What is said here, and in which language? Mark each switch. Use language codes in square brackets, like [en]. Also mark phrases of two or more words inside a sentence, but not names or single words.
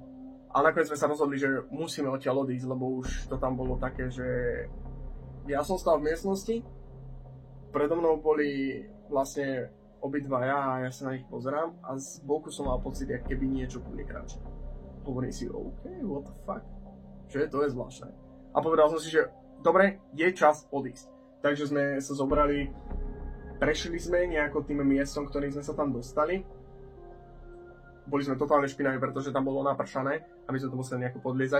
[sk] A nakoniec sme sa rozhodli, že musíme odtiaľ odísť, lebo už to tam bolo také, že ja som stál v miestnosti, predo mnou boli vlastne obidvaja a ja sa na nich pozerám a z boku som mal pocit, ako keby niečo ku mne kráča. Hovorím si, [en] OK, what the fuck? [sk] Čo je, to je zvláštne. A povedal som si, že dobre, je čas odísť. Takže sme sa zobrali, prešli sme nejako tým miestom, ktorým sme sa tam dostali. Boli sme totálne špinaví, pretože tam bolo napršané a my sme to museli nejako podliezať.